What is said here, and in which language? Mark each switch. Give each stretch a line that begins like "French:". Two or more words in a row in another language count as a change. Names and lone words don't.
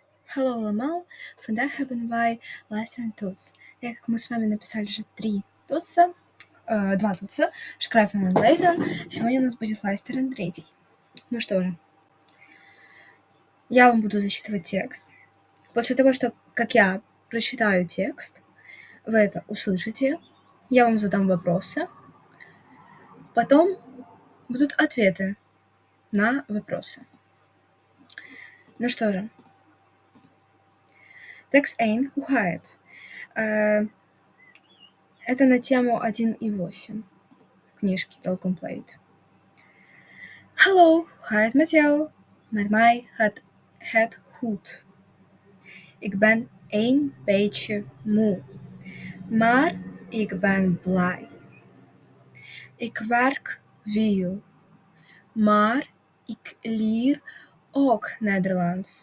Dutch: Hallo allemaal, vandaag hebben wij luisteren toets. Eigenlijk
Russian: мы с вами написали уже 2 тутса,
Dutch: schrijven en lezen.
Russian: Сегодня у нас будет luisteren 3. Ну что же, я вам буду зачитывать текст. После того, как я прочитаю текст, вы это услышите, я вам задам вопросы, потом будут ответы на вопросы. Ну что же, текст 1,
Dutch: hoe gaat het?
Russian: Это на тему 1.8 в книжке
Dutch: Talcum Plate. Hallo, hoe gaat het met jou? Met mij gaat het goed. Ik ben een beetje moe, maar ik ben blij. Ik werk veel, maar ik leer ook Nederlands.